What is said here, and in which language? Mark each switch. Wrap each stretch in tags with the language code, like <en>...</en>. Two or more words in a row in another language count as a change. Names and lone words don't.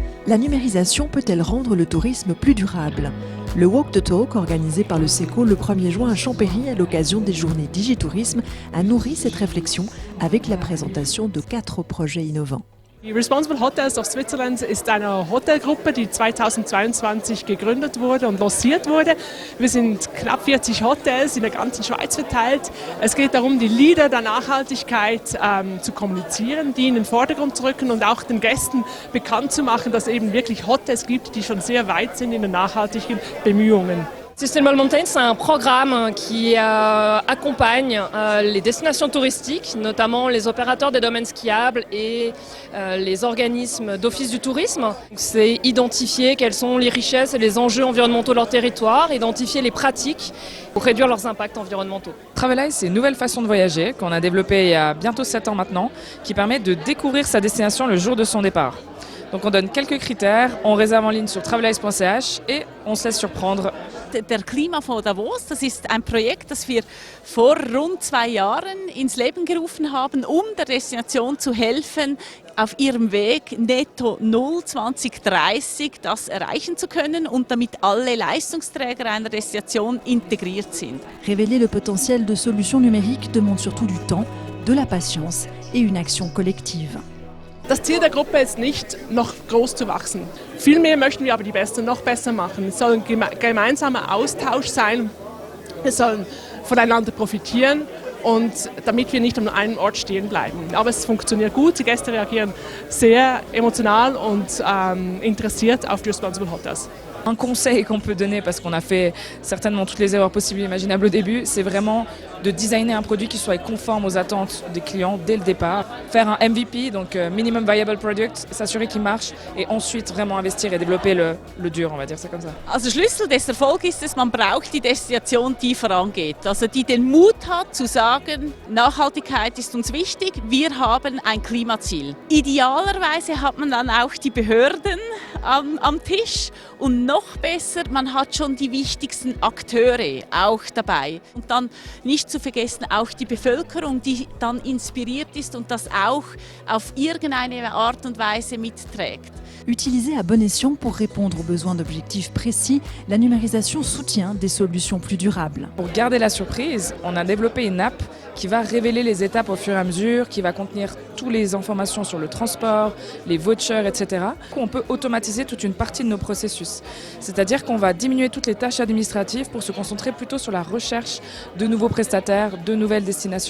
<fr>La numérisation peut-elle rendre le tourisme plus durable? Le Walk the Talk, organisé par le SECO le 1er juin à Champéry à l'occasion des journées Digitourisme, a nourri cette réflexion avec la présentation de 4 projets innovants.</fr> <de>Die Responsible Hotels of Switzerland ist eine Hotelgruppe, die 2022 gegründet wurde und lanciert wurde. Wir sind knapp 40 Hotels in der ganzen Schweiz verteilt. Es geht darum, die Leader der Nachhaltigkeit zu kommunizieren, die in den Vordergrund zu rücken und auch den Gästen bekannt zu machen, dass es eben wirklich Hotels gibt, die schon sehr weit sind in den nachhaltigen Bemühungen.</de> <fr>Sustainable Mountain, c'est un programme qui accompagne les destinations touristiques, notamment les opérateurs des domaines skiables et les organismes d'office du tourisme. C'est identifier quelles sont les richesses et les enjeux environnementaux de leur territoire, identifier les pratiques pour réduire leurs impacts environnementaux. Travelize, c'est une nouvelle façon de voyager qu'on a développée il y a bientôt 7 ans maintenant, qui permet de découvrir sa destination le jour de son départ. Donc on donne quelques critères, on réserve en ligne sur travelize.ch et on se laisse surprendre.</fr> <de>Der Klimafonds Davos, das ist ein Projekt, das wir vor rund 2 Jahren ins Leben gerufen haben, der Destination zu helfen, auf ihrem Weg netto null 2030 das erreichen zu können und damit alle Leistungsträger einer Destination integriert sind.</de> <fr>Révéler le potentiel de solutions numériques demande surtout du temps, de la patience et une action collective.</fr> <de>Das Ziel der Gruppe ist nicht, noch groß zu wachsen. Vielmehr möchten wir aber die Besten noch besser machen. Es soll ein gemeinsamer Austausch sein. Wir sollen voneinander profitieren und damit wir nicht an einem Ort stehen bleiben. Aber es funktioniert gut. Die Gäste reagieren sehr emotional und interessiert auf die Responsible Hotels.</de> <fr>Un conseil qu'on peut donner, parce qu'on a fait certainement toutes les erreurs possibles et imaginables au début, c'est vraiment de designer un produit qui soit conforme aux attentes des clients dès le départ. Faire un MVP, donc</fr> <en>Minimum Viable Product,</en> <fr>s'assurer qu'il marche et ensuite vraiment investir et développer le dur, on va dire ça comme ça.</fr> <de>Also Schlüssel des Erfolgs ist es, man braucht die Destination, die vorangeht. Also die den Mut hat zu sagen, Nachhaltigkeit ist uns wichtig, wir haben ein Klimaziel. Idealerweise hat man dann auch die Behörden am Tisch und noch besser, man hat schon die wichtigsten Akteure auch dabei. Und dann nicht zu vergessen auch die Bevölkerung, die dann inspiriert ist und das auch auf irgendeine Art und Weise mitträgt.</de> <fr>Utilisée à bon escient pour répondre aux besoins d'objectifs précis, la numérisation soutient des solutions plus durables. Pour garder la surprise, on a développé une app qui va révéler les étapes au fur et à mesure, qui va contenir toutes les informations sur le transport, les vouchers, etc. On peut automatiser toute une partie de nos processus. C'est-à-dire qu'on va diminuer toutes les tâches administratives pour se concentrer plutôt sur la recherche de nouveaux prestataires, de nouvelles destinations.</fr>